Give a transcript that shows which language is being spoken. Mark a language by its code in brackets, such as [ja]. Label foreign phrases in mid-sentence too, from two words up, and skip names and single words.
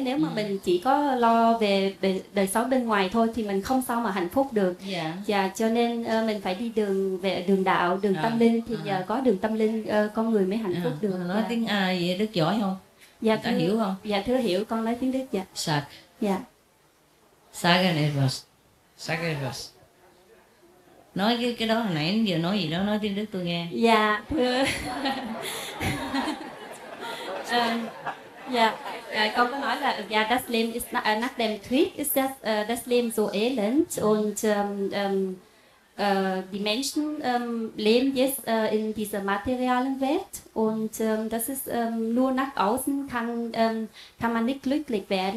[vi] Nếu mà mình chỉ có lo về đời sống bên ngoài thôi thì mình không sao mà hạnh phúc được. Dạ, cho nên mình phải đi đường đạo, đường tâm linh, thì nhờ có đường tâm linh con người mới hạnh phúc được. Nói tiếng Ai vậy Đức giỏi không? Dạ, ta hiểu không? Dạ, thưa hiểu, con nói tiếng Đức. Dạ. [de] Sag. [vi] Dạ. [de] Sagen etwas. Sag etwas. [vi] Nói cái đó hồi nãy giờ nói gì đó, nói tiếng Đức tôi nghe. Dạ, thưa con có nói là [de] das Leben ist nach dem Krieg ist das Leben so elend und die Menschen leben jetzt in dieser materialen Welt und das ist nur nach außen kann man nicht glücklich werden.